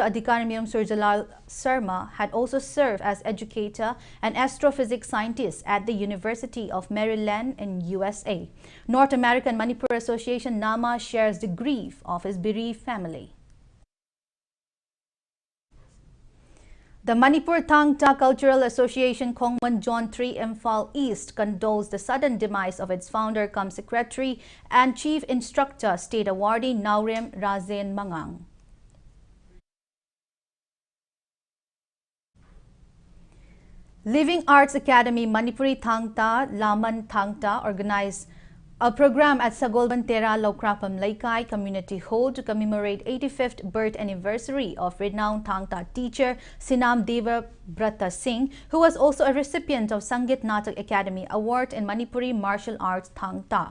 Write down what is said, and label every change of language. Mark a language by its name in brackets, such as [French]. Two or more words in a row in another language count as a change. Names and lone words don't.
[English] Adhikarimayum Surjalal Sarma had also served as educator and astrophysics scientist at the University of Maryland in USA. North American Manipur Association, NAMA, shares the grief of his bereaved family. The Manipur Thangta Cultural Association Khongman John 3 Imphal East condoles the sudden demise of its founder cum secretary and chief instructor state awardee Naurem Razen Mangang. Living Arts Academy Manipuri Thangta Laman Thangta organized a program at Sagolbantera Laukrapam Laikai Community Hall to commemorate 85th birth anniversary of renowned Thangta teacher Sinam Deva Brata Singh, who was also a recipient of Sangit Natak Academy Award in Manipuri Martial Arts Thangta.